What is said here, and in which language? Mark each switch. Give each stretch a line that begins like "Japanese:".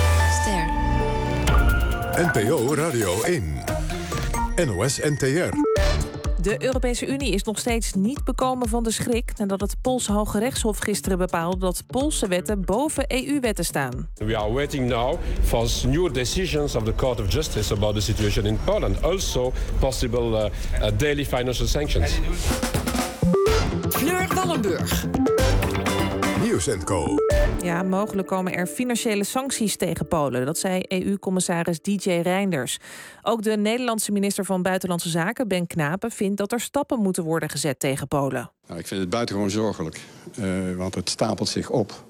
Dutch: Ster. NPO Radio 1. NOS NTR. De Europese Unie is nog steeds niet bekomen van de schrik nadat het Poolse Hoge Rechtshof gisteren bepaalde dat Poolse wetten boven EU-wetten staan.
English: We are waiting now for new decisions of the Court of Justice about the situation in Poland, also possible daily financial sanctions.
Dutch: Fleur Wallenburg. Nieuws & Co. Ja, mogelijk komen er financiële sancties tegen Polen. Dat zei EU-commissaris DJ Reinders. Ook de Nederlandse minister van Buitenlandse Zaken, Ben Knapen, vindt dat er stappen moeten worden gezet tegen Polen. Nou, ik vind het buitengewoon zorgelijk, want het stapelt zich op.